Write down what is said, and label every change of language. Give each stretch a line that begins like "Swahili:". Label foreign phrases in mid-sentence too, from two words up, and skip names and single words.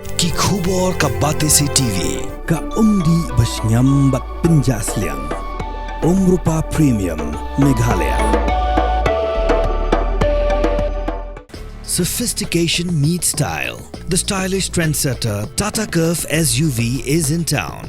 Khasi: Ki khubor ka Batesi TV. Ka umdi basnyambak penjasliang. Rupa Premium Meghalaya.
English: Sophistication meets style. The stylish trendsetter Tata Curve SUV is in town.